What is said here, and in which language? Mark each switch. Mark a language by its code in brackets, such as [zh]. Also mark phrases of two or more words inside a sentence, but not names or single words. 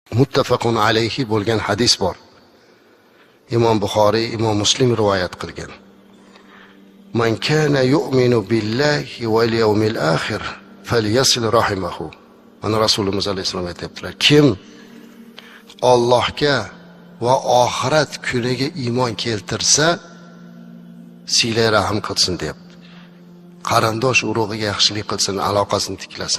[ar] متفق عليه [uz] bo'lgan hadis bor. Imom Buxoriy, Imom Muslim rivoyat qilgan. [ar] من كان يؤمن بالله واليوم الآخر فليصل رحمه. [uz] Mana Rasululloh alayhisalom aytibdilar, kim Allohga va oxirat kuniga iymon keltirsa, [ar] صلة رحم [uz] qilsin deyapti. Qarindosh urug'iga yaxshilik qilsin, aloqasini tiklasin.